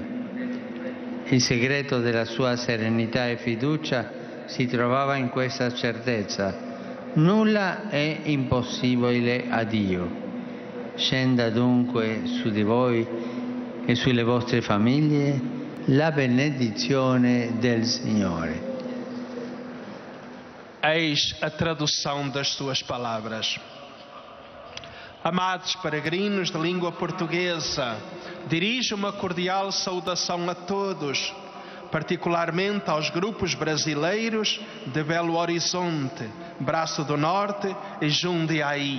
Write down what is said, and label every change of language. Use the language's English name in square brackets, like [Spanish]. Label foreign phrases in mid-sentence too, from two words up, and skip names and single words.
[Italian] Il segreto della sua serenità e fiducia si trovava in questa certezza: nulla è impossibile a Dio. Scenda dunque su di voi e sulle vostre famiglie la benedizione del Signore. [Portuguese] Eis a tradução das suas palavras. Amados peregrinos de língua portuguesa, dirijo uma cordial saudação a todos, particularmente aos grupos brasileiros de Belo Horizonte, Braço do Norte e Jundiaí.